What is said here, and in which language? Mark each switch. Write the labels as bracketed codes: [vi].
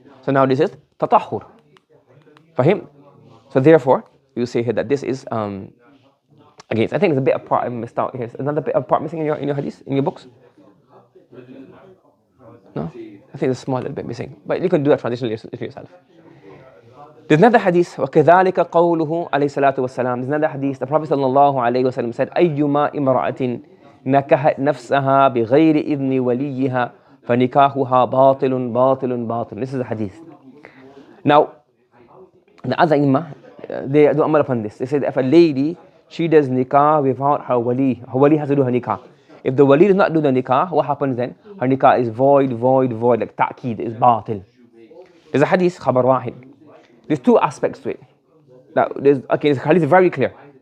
[en] So now this is tatahhur for him. So therefore, you say here that this is against. I think there's a bit of part I missed out here. Another bit of part missing in your hadith, in your books. No, I think there's a small little bit missing, but you can do that transition yourself. There's another hadith, [ar] وَكَذَلِكَ قَوْلُهُ عَلَيْهِ الصَّلَاةُ وَالسَّلَامُ. [en] There's another hadith, the Prophet sallallahu alayhi wa sallam said, [ar] أَيُّمَا إِمْرَأَةٍ نَكَحَتْ نَفْسَهَا بِغَيْرِ إِذْنِ وَلِيِّهَا فَنِكَاحُهَا بَاطِلٌ بَاطِلٌ بَاطِلٌ. [en] This is the hadith. Now, the other imam, they do amal upon this. They said if a lady, she does nikah without her wali has to do her nikah. If the wali does not do the nikah, what happens then? Her nikah is void, like ta'keed, is batil. There's a hadith, khabar wahid. There's two aspects to it. Now, this hadith is very clear.